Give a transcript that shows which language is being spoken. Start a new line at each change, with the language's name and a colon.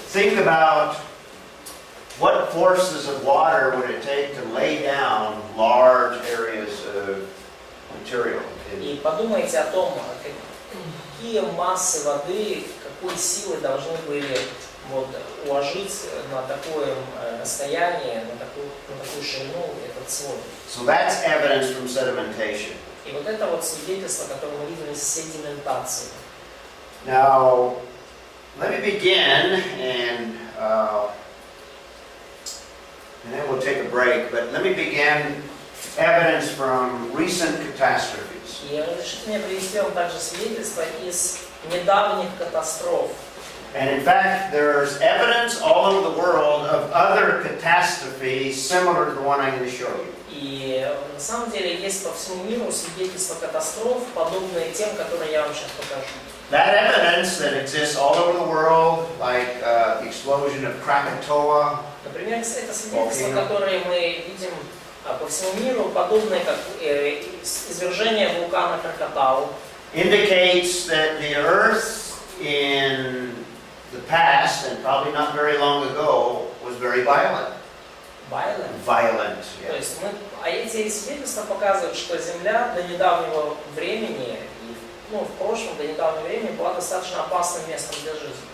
English: Think about what forces of water would it take to lay down large areas of material.
Russian: И подумайте о том, какие массы воды, какой силы должны были вот, уложить на такое расстояние, на такую ширину этот слой.
English: So that's evidence from sedimentation.
Russian: И вот это вот свидетельство, которое мы видим из седиментации.
English: Now, let me begin, and then we'll take a break, but let me begin evidence from recent catastrophes.
Russian: И разрешите мне привести вам также свидетельство из недавних катастроф.
English: And in fact, there's evidence all over the world of other catastrophes similar to the one I'm going to show you.
Russian: И на самом деле есть по всему миру свидетельства катастроф, подобные тем, которые я вам сейчас покажу.
English: That evidence that exists all over the world, like the explosion of Krakatoa,
Russian: Например, это свидетельства, которые мы видим по всему миру, подобные как извержение вулкана Кракатау,
English: indicates that the earth in the past, and probably not very long ago, was very violent. Violent,
Russian: То
English: yeah.
Russian: есть эти свидетельства показывают, что Земля до недавнего времени, в прошлом, до недавнего времени была достаточно опасным местом для жизни.